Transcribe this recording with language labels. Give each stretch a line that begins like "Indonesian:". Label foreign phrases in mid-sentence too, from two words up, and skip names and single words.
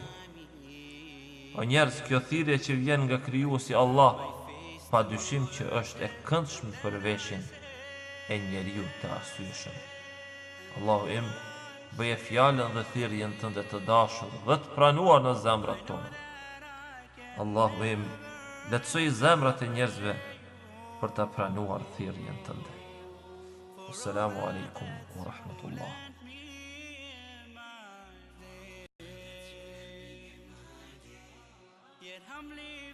Albanian: O njerëz, kjo thirrje që vjen nga krijuesi Allah, pa dyshim që është e këndshme për veshin e njeriu të arsyeshëm. Allahu im, bëje fjalën dhe thirrjen tënde të dashur dhe të pranuar në zemrat tona. Allahu im, lehtësoj zemrat e njerëzve për ta pranuar thirrjen tënde.
Arabic: السلام عليكم ورحمة الله.
English: Yet humbly